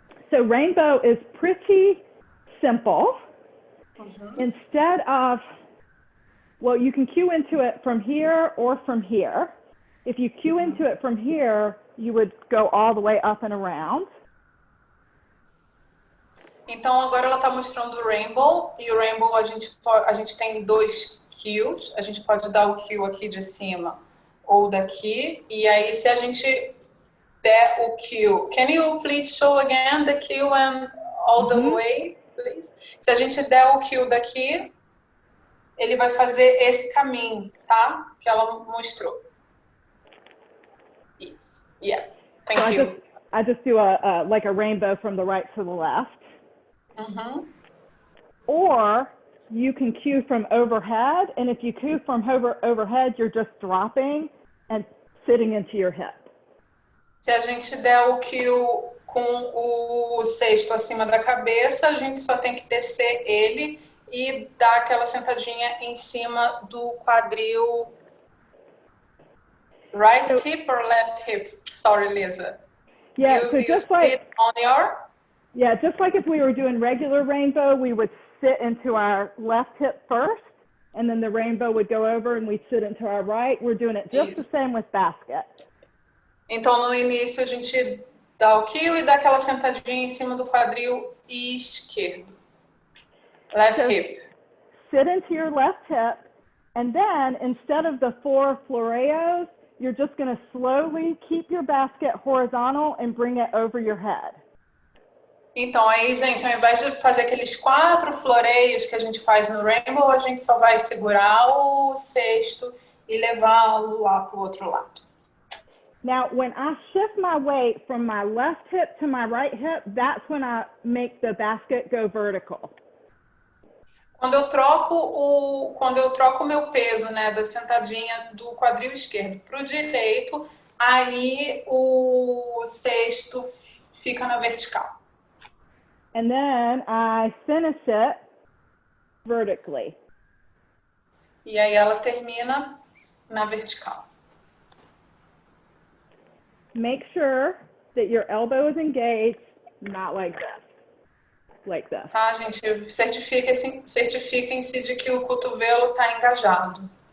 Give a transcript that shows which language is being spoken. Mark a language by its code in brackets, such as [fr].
[en] So rainbow is pretty simple. Mm-hmm. Instead of, well, you can cue into it from here or from here. If you cue into it from here, you would go all the way up and around. [pt] Então agora ela está mostrando o rainbow, e o rainbow a gente tem dois cues, a gente pode dar o cue aqui de cima ou daqui, e aí se a gente der o cue, [en] can you please show again the cue and all the way, please? [pt] Se a gente der o cue daqui, ele vai fazer esse caminho, tá? Que ela mostrou. Isso. [en] Yeah. Thank you. I just do like a rainbow from the right to the left. Mm-hmm. Or you can cue from overhead, and if you cue from overhead, you're just dropping and sitting into your hip. [pt] Se a gente der o cue com o cesto acima da cabeça, a gente só tem que descer ele e dar aquela sentadinha em cima do quadril. [en] Right hip or left hip? Sorry, Lisa. Yeah, so just like on your... Yeah, just like if we were doing regular rainbow, we would sit into our left hip first, and then the rainbow would go over and we'd sit into our right. We're doing it just the same with basket. [pt] Então, no início, a gente dá o cue e dá aquela sentadinha em cima do quadril esquerdo. [en] Left hip. Sit into your left hip, And then instead of the 4 floreos, you're just going to slowly keep your basket horizontal and bring it over your head. [pt] Então, aí, gente, ao invés de fazer aqueles 4 floreios que a gente faz no Rainbow, a gente só vai segurar o cesto e levá-lo lá para o outro lado. [en] Now, when I shift my weight from my left hip to my right hip, that's when I make the basket go vertical. [pt] Quando eu troco o meu peso, né, da sentadinha do quadril esquerdo para o direito, aí o cesto fica na vertical. [en] And then I finish it vertically. [pt] E aí ela termina na vertical. [en] Make sure that your elbow is engaged, not like this. Like this. [pt] Tá, gente? Certifiquem-se de que o cotovelo está engajado.